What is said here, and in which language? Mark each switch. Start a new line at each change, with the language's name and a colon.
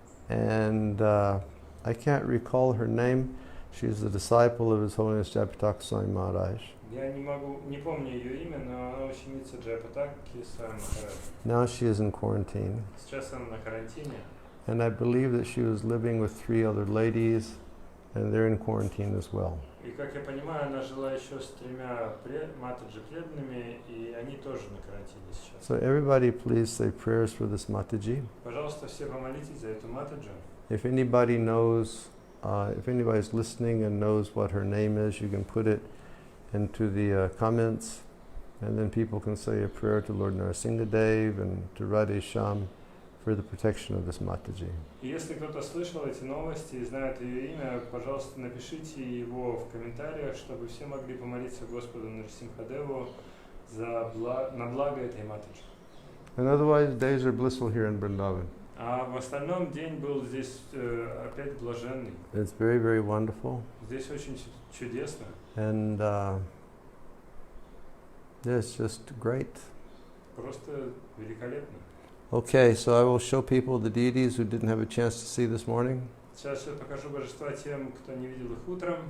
English: And I can't recall her name. She's a disciple of His Holiness Bhagavata Swami Maharaj.
Russian: Я не помню ее имя, но она ученица Джайапатаки Свами Махараджа.
English: Now she is in quarantine.
Russian: Сейчас она на карантине.
English: And I believe that she was living with 3 other ladies, and they're in quarantine as well.
Russian: И, как я понимаю, она жила еще с 3 матаджи преданными, и они тоже на карантине сейчас.
English: So everybody please say prayers for this Mataji.
Russian: Пожалуйста, все помолитесь за эту матаджу.
English: If anybody knows, if anybody's listening and knows what her name is, you can put it into the comments, and then people can say a prayer to Lord Narasimhadev and to Radhe Shyam for the protection of this Mataji.
Russian: И если кто-то слышал эти новости и знает ее имя, пожалуйста, напишите его в комментариях, чтобы все могли помолиться Господу Нарасимхадеву на благо этой матаджи.
English: And otherwise, days are blissful here in Vrindavan.
Russian: А в остальном день был здесь опять блаженный.
English: It's very, very wonderful.
Russian: Здесь очень чудесно.
English: And it's just great.
Russian: Просто великолепно.
English: Okay, so I will show people the deities who didn't have a chance to see this morning.
Russian: Сейчас я покажу божества тем, кто не видел их утром.